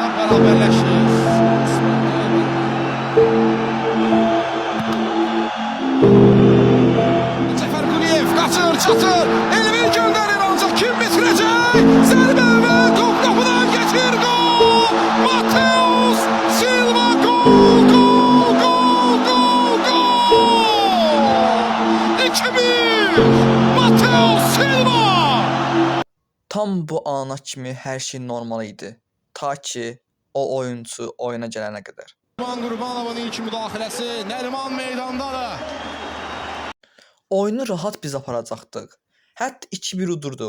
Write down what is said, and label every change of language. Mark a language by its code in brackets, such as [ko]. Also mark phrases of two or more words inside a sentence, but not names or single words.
[az] bərabərləşir. Cəfər Quliyev qaçır, çatır. Elvin göndərir ancaq kim bitirəcək? Zərbə və top qapıdan geçir, gol! Mateus Silva, gol, gol, gol, gol, gol! 2-1 Mateus Silva! Tam bu ana kimi hər şey normal idi. Ta ki o oyuncu oyuna gələnə qədər. Nəriman Qurbanovun ilk müdaxiləsi, Nəriman meydandadır. Oyunu rahat biz aparacaqdıq. Hətta 2-1 udurduq.